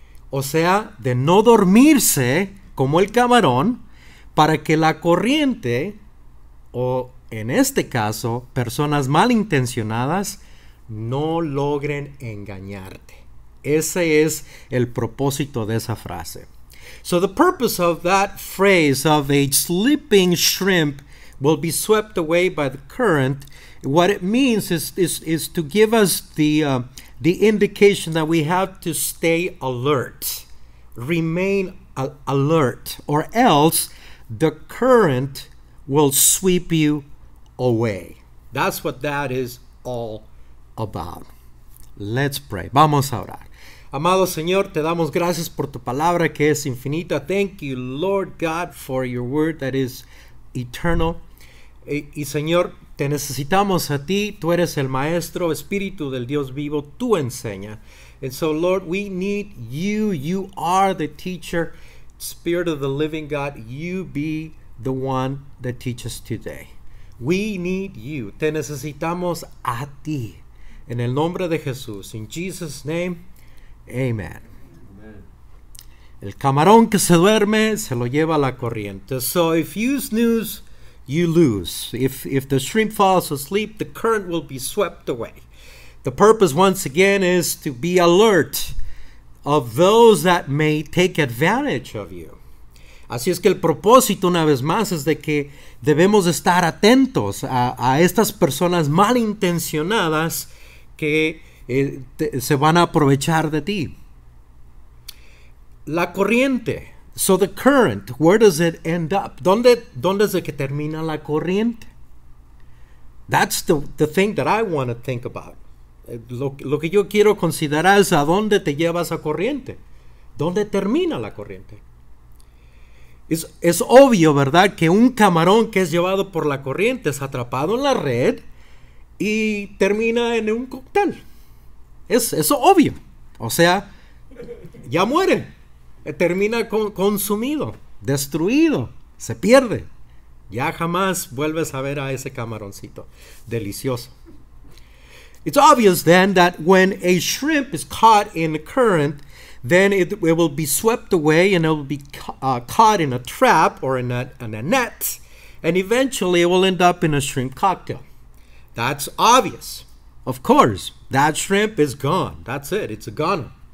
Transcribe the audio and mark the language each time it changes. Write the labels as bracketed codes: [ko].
[es] O sea, de no dormirse como el camarón para que la corriente, o en este caso, personas malintencionadas, no logren engañarte. Ese es el propósito de esa frase. [en] So the purpose of that phrase of a sleeping shrimp will be swept away by the current, what it means is to give us the indication that we have to stay alert, remain alert, or else the current will sweep you away. That's what that is all about. Let's pray. [es] Vamos a orar. Amado Señor, te damos gracias por tu palabra que es infinita. [en] Thank you, Lord God, for your word that is eternal. [es] Y Señor, te necesitamos a ti. Tú eres el maestro, espíritu del Dios vivo. Tú enseña. [en] And so, Lord, we need you. You are the teacher, Spirit of the living God. You be the one that teaches today. We need you. [es] Te necesitamos a ti. En el nombre de Jesús. [en] In Jesus' name, amen. [es] El camarón que se duerme se lo lleva la corriente. [en] So if you snooze, you lose. If the shrimp falls asleep, the current will be swept away. The purpose, once again, is to be alert of those that may take advantage of you. [es] Así es que el propósito, una vez más, es de que debemos estar atentos a estas personas malintencionadas que se van a aprovechar de ti. La corriente. [en] So the current, where does it end up? [es] ¿Dónde es de que termina la corriente? [en] That's the thing that I want to think about. [es] Lo que yo quiero considerar es a dónde te lleva esa corriente. ¿Dónde termina la corriente? Es obvio, ¿verdad?, que un camarón que es llevado por la corriente es atrapado en la red y termina en un cóctel. Es obvio. O sea, ya muere. Termina consumido, destruido, se pierde. Ya jamás vuelves a ver a ese camaroncito delicioso. [en] It's obvious then that when a shrimp is caught in the current, then it will be swept away and it will be caught in a trap or in a net, and eventually it will end up in a shrimp cocktail. That's obvious. Of course, that shrimp is gone. That's it. It's a goner.